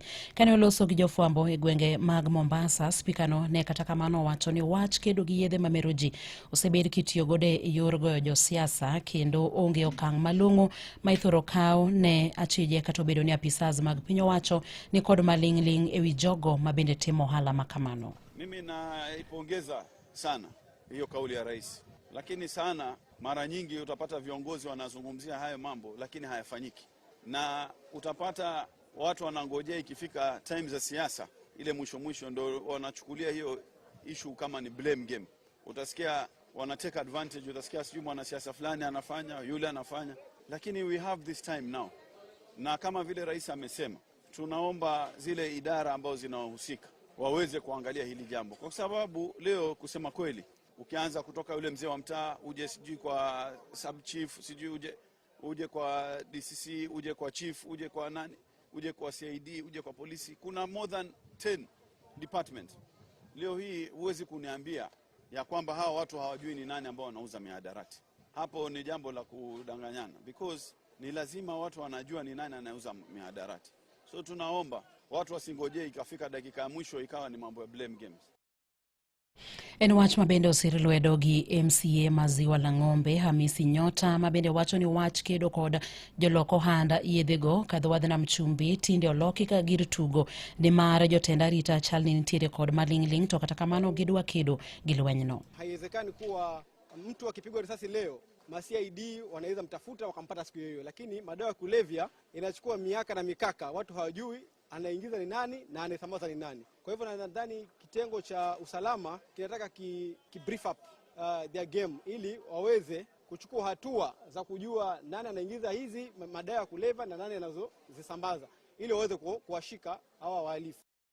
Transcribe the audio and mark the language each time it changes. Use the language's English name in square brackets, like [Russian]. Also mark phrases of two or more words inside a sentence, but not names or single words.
[Luo (Kenya and Tanzania)] Kane oloso gi jofwambo e gwenge mag Mombasa, spika no ne kata kamano wacho ni wach kedo gi yedhe mamero ji osebed kitiyo godo e yor goyo josiasa kendo onge okang' malong'o ma ithoro kaw ne achije kata obedo ni apisas mag piny owacho ni kod maling'ling ewi jogo mabende timo ohala makamano. [Swahili] Mimi naipongeza sana hiyo kauli ya rais, lakini sana mara nyingi utapata viongozi wanazungumzia hayo mambo lakini hayafanyiki, na utapata watu wanangojea ikifika time za siasa ile mwisho ndo wanachukulia hiyo issue kama ni [English] blame game. [Swahili] Utasikia wanatake advantage, utasikia sijui mwanasiasa fulani anafanya, yule anafanya, lakini [English] we have this time now. [Swahili] Na kama vile rais amesema, tunaomba zile idara ambazo zinahusika waweze kuangalia hili jambo, kwa sababu leo kusema kweli ukianza kutoka yule mzee wa mtaa uje sijui kwa [English] sub chief, [Swahili] sijui uje kwa DCC, uje kwa chief, uje kwa nani, uje kwa CID, uje kwa polisi, kuna [English] more than 10 departments. [Swahili] Leo hii huwezi kuniambia ya kwamba hawa watu hawajui ni nani ambao wanauza mihadarati. Hapo ni jambo la kudanganyana, because ni lazima watu wanajua ni nani anauza mihadarati. So tunaomba watu wasingojee ikafika dakika ya mwisho ikawa ni mambo ya [English] blame games. [Luo (Kenya and Tanzania)] En wach mabende osir lwedo gi MCA Maziwa la Ng'ombe Hamisi Nyota mabende wacho ni wach kedo kod joloko handa yedhego kadho wadh nam chumbi tinde oloki ka gir tugo ni mar jotend arita chalni nitiere kod maling'ling, to kata kamano gidwa kedo gi lwenyno. [Swahili] Haiwezekani kuwa mtu akipigwa risasi leo CID wanaweza mtafuta wakampata siku hiyo, lakini madawa ya kulevya inachukua miaka na mikaka, watu hawajui anaingiza ni nani na anasambaza ni nani. Kwa hivyo nadhani kitengo cha usalama kinataka ki [English] brief up their game [Swahili] ili waweze kuchukua hatua za kujua nani anaingiza hizi madawa ya kulevya na nani anazozisambaza, ili waweze kuwashika hawa wahalifu.